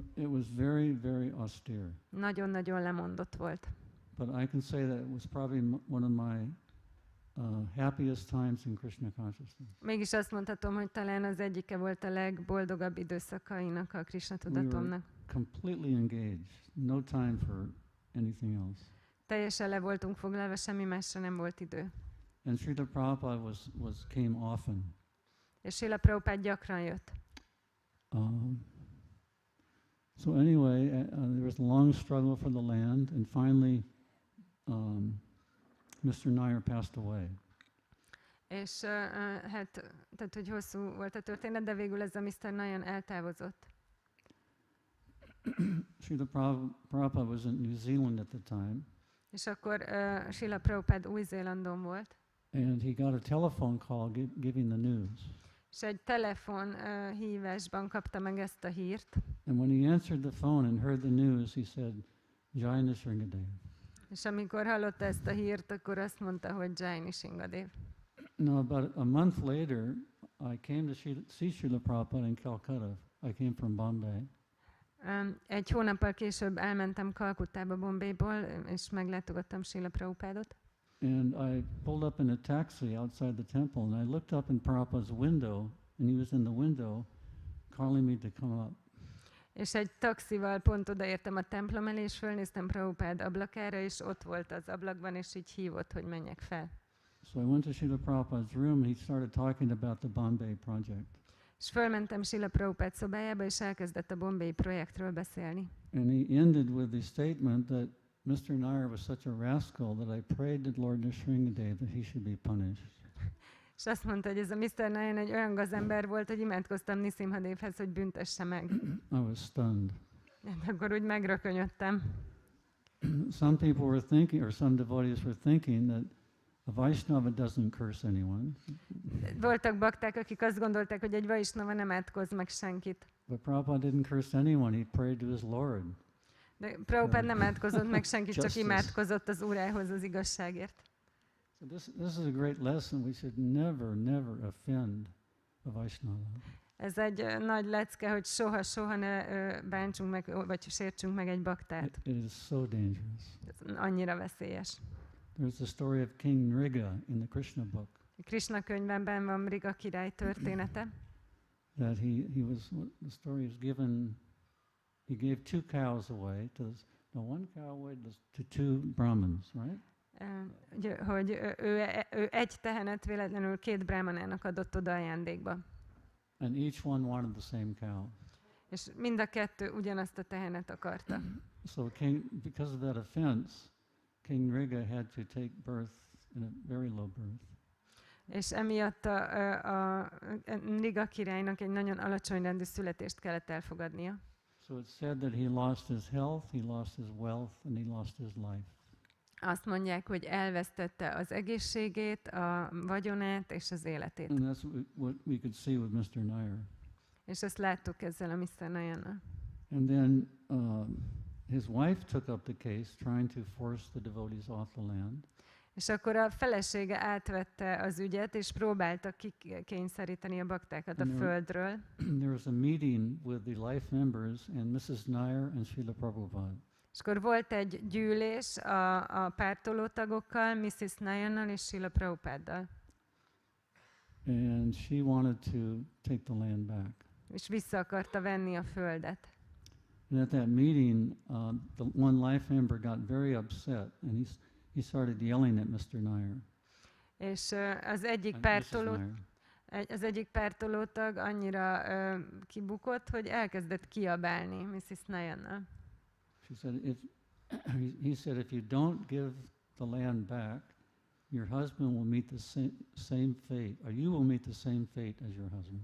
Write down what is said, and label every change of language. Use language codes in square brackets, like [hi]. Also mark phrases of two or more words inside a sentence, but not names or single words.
[en] It was very, very austere. [hu] Nagyon-nagyon lemondott volt. [en] But I can say that it was probably one of my happiest times in Krishna consciousness. [hu] Mégis azt mondhatom, hogy talán az egyike volt a legboldogabb időszakainak a Krisna-tudatomnak. [en] Completely engaged, no time for anything else. [hu] Teljesen le voltunk foglalva, semmi másra nem volt idő. [en] And Srila Prabhupada came often. [hu] És Srila Prabhupád gyakran jött. [en] So anyway, there was a long struggle for the land, and finally Mr. Nair passed away. [hu] És hát, tehát, hogy hosszú volt a történet, de végül ez a Mr. Nair eltávozott. [en] Srila Prabhupada was in New Zealand at the time. [hu] És akkor Srila Prabhupád Új-Zélandon volt. [en] And he got a telephone call giving the news. [hu] És egy telefon hívásban kapta meg ezt a hírt. [en] And when he answered the phone and heard the news, he said, Jai Nisringadev. [hu] És amikor hallotta ezt a hírt, akkor azt mondta, hogy Jai Nisringadev. [en] Now, about a month later, I came to see Srila Prabhupada in Calcutta. I came from Bombay. [hu] Egy hónappal később elmentem Kalkuttába, Bombayból, és meglátogattam Srila Prabhupádot. [en] And I pulled up in a taxi outside the temple, and I looked up in Prabhupada's window, and he was in the window calling me to come up. [hu] És egy taxival pont odaértem a templom elé, és fölnéztem Prabhupád ablakára, és ott volt az ablakban, és így hívott, hogy menjek fel. [en] So I went to Srila Prabhupada's room, and he started talking about the Bombay project. [hu] És fölmentem Srila Prabhupád szobájába, és elkezdett a Bombay projektről beszélni. [en] And he ended with the statement that Mr. Nair was such a rascal that I prayed to Lord Nisringadev that he should be punished. [hu] És azt mondta, hogy ez a Mr. Nair egy olyan gazember volt, hogy imádkoztam Nisimhadevhez, hogy büntesse meg. [en] I was stunned. [hu] Hát akkor úgy megrökönyödtem. [en] Some people were thinking, or some devotees were thinking that a Vaishnava doesn't curse anyone. [hu] Voltak bakták, akik azt gondolták, hogy egy Vaishnava nem átkoz meg senkit. [en] But Prabhupada didn't curse anyone, he prayed to his Lord. [hu] De Prabhupád nem átkozott meg senkit, csak imádkozott az Úrához az igazságért. [en] So this is a great lesson. We should never offend a Vaishnava. [hu] Ez egy nagy lecke, hogy soha ne bántsunk meg, vagy sértsünk meg egy baktát. [en] It is so dangerous. [hu] Ez annyira veszélyes. [en] There's the story of King Nriga in the Krishna book. [hu] A Krishna könyvben van Nriga király története. [en] That the story is given, he gave 2 cows away one cow away to 2 Brahmins, right? [hu] Hogy ő egy tehenet véletlenül 2 brahmanának adott oda ajándékba. [en] And each one wanted the same cow. [hu] És mind a 2 ugyanazt a tehenet akarta. [en] So because of that offense, King Nriga had to take birth in a very low birth. [hu] És emiatt a Nriga királynak egy nagyon alacsony rendű születést kellett elfogadnia. [en] So it's said that he lost his health, he lost his wealth, and he lost his life. [hu] Azt mondják, hogy elvesztette az egészségét, a vagyonát és az életét. [en] And that's what we could see with Mr. Nair. [hu] És ezt láttuk ezzel a Mr. Nairnal. [en] And then his wife took up the case, trying to force the devotees off the land. [hu] És akkor a felesége átvette az ügyet, és próbálta kikényszeríteni a baktákat a földről. [en] There was a meeting with the life members and Mrs. Nair and Srila Prabhupada. [hu] És akkor volt egy gyűlés a pártoló tagokkal, Mrs. Nairnal és Srila Prabhupáddal. [en] And she wanted to take the land back. [hu] És vissza akarta venni a földet. [en] And at that meeting, the one life member got very upset, and he started yelling at Mr. Nair. [hu] És az egyik pártolótag annyira kibukott, hogy elkezdett kiabálni Mrs. Nairnal. [en] He said, if you don't give the land back, your husband will meet the same fate, or you will meet the same fate as your husband.